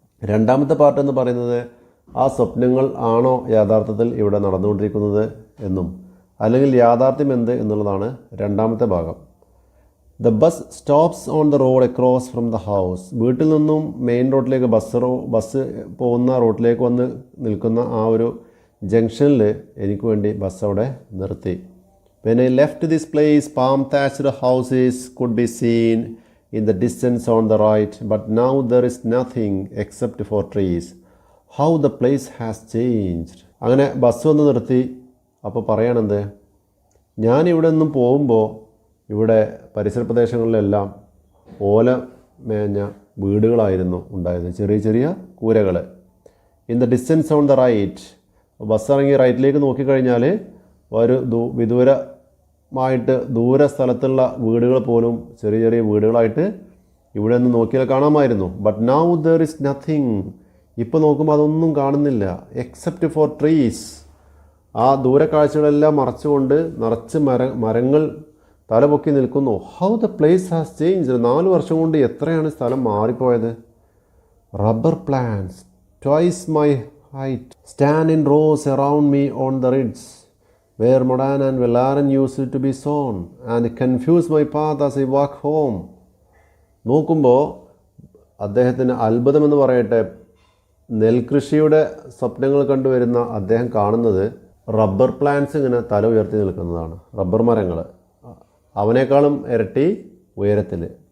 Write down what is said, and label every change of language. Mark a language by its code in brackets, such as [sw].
[ml] രണ്ടാമത്തെ പാർട്ട് എന്ന് പറയുന്നത് ആ സ്വപ്നങ്ങൾ ആണോ യാഥാർത്ഥ്യത്തിൽ ഇവിടെ നടന്നുകൊണ്ടിരിക്കുന്നത് എന്നും, അല്ലെങ്കിൽ യാഥാർത്ഥ്യം എന്ത് എന്നുള്ളതാണ് രണ്ടാമത്തെ ഭാഗം. [en] The bus stops on the road across from the house. [ml] വീട്ടിൽ നിന്നും മെയിൻ റോഡിലേക്ക് ബസ് പോകുന്ന റോഡിലേക്ക് വന്ന് നിൽക്കുന്ന ആ ഒരു ജംഗ്ഷനിൽ എനിക്ക് വേണ്ടി ബസ് അവിടെ നിർത്തി. [en] When I left this place, palm-thatched houses could be seen in the distance on the right, but now there is nothing except for trees. How the place has changed. [ml] അങ്ങനെ ബസ് വന്ന് നിർത്തി. അപ്പോൾ പറയണത്, ഞാനിവിടെ നിന്നും പോകുമ്പോൾ ഇവിടെ പരിസര പ്രദേശങ്ങളിലെല്ലാം ഓല മേഞ്ഞ വീടുകളായിരുന്നു ഉണ്ടായത്, ചെറിയ ചെറിയ കൂരകൾ. [en] in the distance on the right, [ml] bus ഇറങ്ങി റൈറ്റിലേക്ക് നോക്കിക്കഴിഞ്ഞാൽ ഒരു വിദൂരമായിട്ട് ദൂര സ്ഥലത്തുള്ള വീടുകൾ പോലും ചെറിയ ചെറിയ വീടുകളായിട്ട് ഇവിടെ നിന്ന് നോക്കിയാൽ കാണാമായിരുന്നു. [en] But now there is nothing. [ml] ഇപ്പോൾ നോക്കുമ്പോൾ അതൊന്നും കാണുന്നില്ല. [en] Except for trees. [ml] ആ ദൂരക്കാഴ്ചകളെല്ലാം മറച്ചുകൊണ്ട് നിറച്ച് മരങ്ങൾ തലപൊക്കി നിൽക്കുന്നു. [en] How the place has changed. [ml] 4 വർഷം കൊണ്ട് എത്രയാണ് സ്ഥലം മാറിപ്പോയത്. [en] Rubber plants twice my height stand in rows around me on the ridge where Modan and Vellaran used to be sown and confuse my path as I walk home. [ml] നോക്കുമ്പോൾ അദ്ദേഹത്തിന് അത്ഭുതമെന്ന് പറയട്ടെ, നെൽകൃഷിയുടെ സ്വപ്നങ്ങൾ കണ്ടുവരുന്ന അദ്ദേഹം കാണുന്നത് റബ്ബർ പ്ലാന്റ്സ് ഇങ്ങനെ തല ഉയർത്തി നിൽക്കുന്നതാണ്. റബ്ബർ മരങ്ങൾ അവനേക്കാളും ഇരട്ടി ഉയരത്തിൽ.